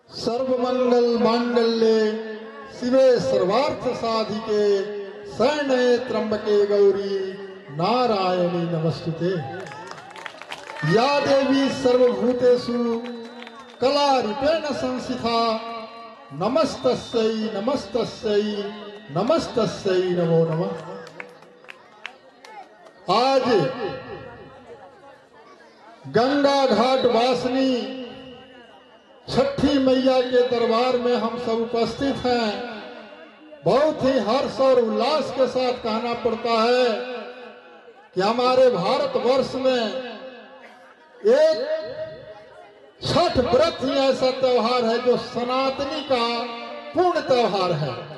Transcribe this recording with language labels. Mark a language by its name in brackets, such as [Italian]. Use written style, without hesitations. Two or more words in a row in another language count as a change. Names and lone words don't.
[Sanskrit] सर्वमंगल मांगल्ये शिवे सर्वार्थ साधिके शरण्ये त्र्यंबके गौरी नारायणी नमस्तुते। या देवी सर्वभूतेषु कलारूपेण संस्थिता नमस्तस्यै नमस्तस्यै नमस्तस्यै नमो नमः। [Hindi] आज गंगा घाट वासिनी छठी मैया के दरबार में हम सब उपस्थित हैं। बहुत ही हर्ष और उल्लास के साथ कहना पड़ता है कि हमारे भारतवर्ष में एक छठ व्रत ही ऐसा त्योहार है जो सनातनी का पूर्ण त्योहार है।